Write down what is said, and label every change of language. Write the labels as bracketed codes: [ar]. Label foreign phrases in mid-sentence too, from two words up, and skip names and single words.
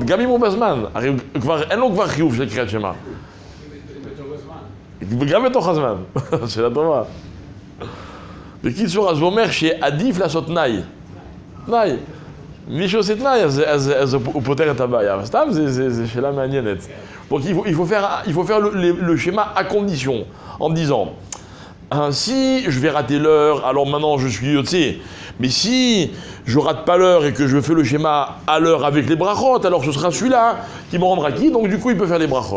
[he] גם אם הוא בזמן, הרי אין לו כבר חיוב של קריאת שמע. גם בתוך הזמן, שאלה טובה. בקיצור, אז הוא אומר שעדיף לעשות תנאי. תנאי. מי שעושה תנאי, אז הוא פותר את הבעיה. סתם, זה שאלה מעניינת. [fr] Donc il faut faire le schéma à condition, en disant, si je vais rater l'heure, alors maintenant je suis yotze. Mais si je rate pas l'heure et que je fais le schéma à l'heure avec les brachot, alors ce sera celui-là qui me rendra qui, donc du coup il peut faire les brachot.